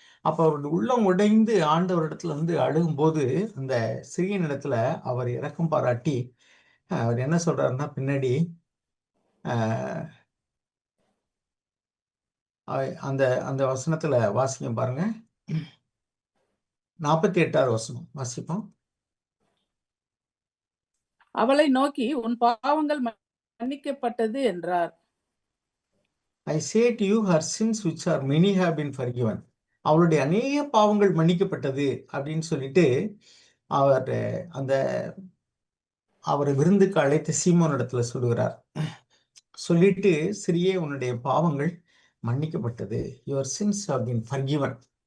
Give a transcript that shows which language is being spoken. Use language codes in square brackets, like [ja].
[ta] அப்ப அவருடைய உள்ளம் உடைந்து ஆண்டவரிடத்துல வந்து அழுகும்போது அந்த சிறியன் இடத்துல அவர் இரக்கம் பாராட்டி அவர் என்ன சொல்றாருன்னா, பின்னாடி அந்த அந்த வசனத்துல வாசிங்க பாருங்க. 48வது வசனம் வாசிப்போம். அவளை நோக்கி உன் பாவங்கள் மன்னிக்கப்பட்டது என்றார். [en] I say to you, her sins which are many have been forgiven. [ta] அவளுடைய அநேக பாவங்கள் மன்னிக்கப்பட்டது அப்படின்னு சொல்லிட்டு அவரை விருந்துக்கு அழைத்து சீமோன் இடத்துல சொல்லுகிறார். சொல்லிட்டு, சிறியே உன்னுடைய பாவங்கள் மன்னிக்கப்பட்டது, [en] Your sins have been forgiven.